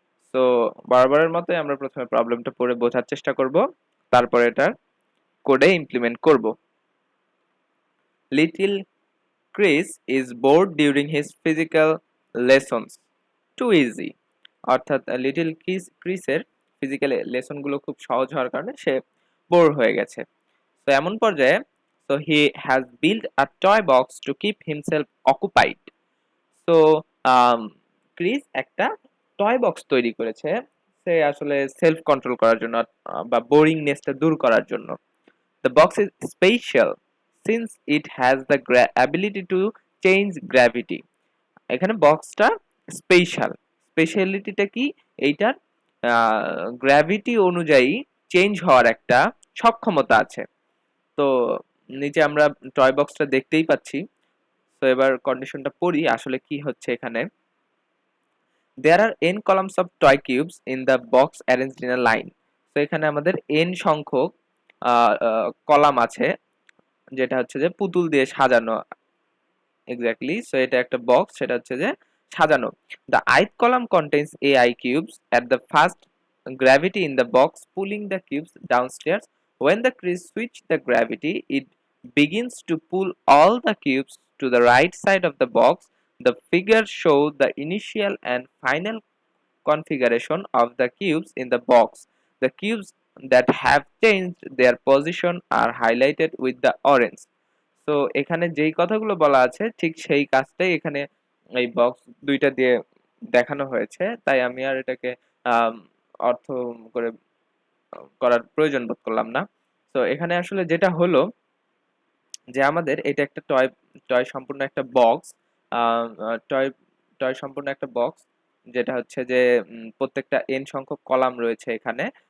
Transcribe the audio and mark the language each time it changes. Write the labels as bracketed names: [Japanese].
[Bangla] So বরাবরের মতোই আমরা প্রথমে প্রবলেমটা পড়ে বোঝার চেষ্টা করব, তারপর এটা কোডে ইমপ্লিমেন্ট করব। [English] Little Chris is bored during his physical lessons, too easy. [Bangla] অর্থাৎ লিটল ক্রিসের ফিজিক্যাল লেসনগুলো খুব সহজ হওয়ার কারণে সে বোর হয়ে গেছে। তো এমন পর্যায়ে [English] he has built a toy box to keep himself occupied. [Bangla] So Chris একটা টয় বক্স তৈরি করেছে সে আসলে সেলফ কন্ট্রোল করার জন্য বা বোরিংনেসটা দূর করার জন্য। [English] The box is special since it has the ability to change gravity. [Bangla] এখানে বক্সটা স্পেশাল, স্পেশালিটিটা কি এইটার গ্র্যাভিটি অনুযায়ী চেঞ্জ হওয়ার একটা সক্ষমতা আছে। তো নিচে আমরা টয় বক্সটা দেখতেই পাচ্ছি। তো এবার কন্ডিশনটা পড়ি আসলে কি হচ্ছে এখানে। [English] There are n columns of toy cubes in the box arranged in a line. [Bangla] তো এখানে আমাদের n সংখ্যক কলাম আছে, যেটা হচ্ছে যে পুতুল দিয়ে সাজানো। এক্স্যাক্টলি, সো এটা একটা বক্স, সেটা হচ্ছে যে সাজানো। [English] The ith column contains ai cubes at the first gravity in the box pulling the cubes downstairs. When the crease switch the gravity, it begins to pull all the cubes to the right side of the box. The figure show the initial and final configuration of the cubes in the box. The cubes that have changed their position are highlighted with the orange. [Bangla] তো এখানে যেই কথাগুলো বলা আছে ঠিক সেই কাজটাই এখানে এই বক্স দুইটা দিয়ে দেখানো হয়েছে, তাই আমি আর এটাকে আম, অর্থ করে করার প্রয়োজন বোধ করলাম না। তো এখানে আসলে যেটা হলো যে আমাদের এটা একটা টয় টয় সম্পূর্ণ একটা বক্স, টয় টয় সম্পূর্ণ একটা বক্স, যেটা হচ্ছে যে প্রত্যেকটা এন সংখ্যক কলাম রয়েছে এখানে।